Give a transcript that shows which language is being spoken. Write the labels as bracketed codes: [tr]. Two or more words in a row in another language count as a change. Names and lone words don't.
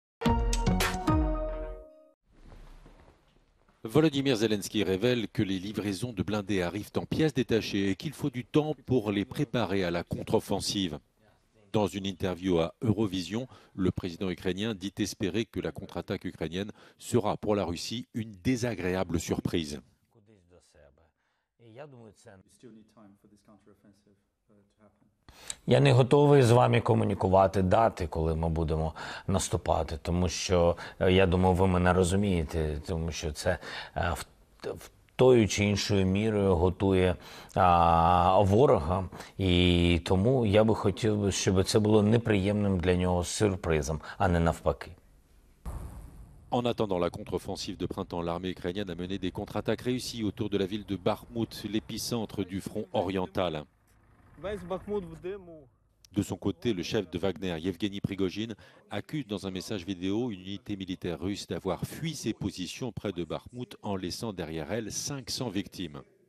[fr] Volodymyr Zelensky révèle que les livraisons de blindés arrivent en pièces détachées et qu'il faut du temps pour les préparer à la contre-offensive. Dans une interview à Eurovision, le président ukrainien dit espérer que la contre-attaque ukrainienne sera pour la Russie une désagréable surprise. [uk] Я не готовий з вами комунікувати дати, коли ми будемо наступати, тому що, я думаю, ви мене розумієте, тому що це в тою чи іншою мірою готує ворога, і тому я би хотів, щоб це було неприємним для нього сюрпризом, а не навпаки. [fr] En attendant la contre-offensive de printemps, l'armée ukrainienne a mené des contre-attaques réussies autour de la ville de Bakhmout, l'épicentre du front oriental. De son côté, le chef de Wagner, Yevgeny Prigojine, accuse dans un message vidéo une unité militaire russe d'avoir fui ses positions près de Bakhmout en laissant derrière elle 500 victimes.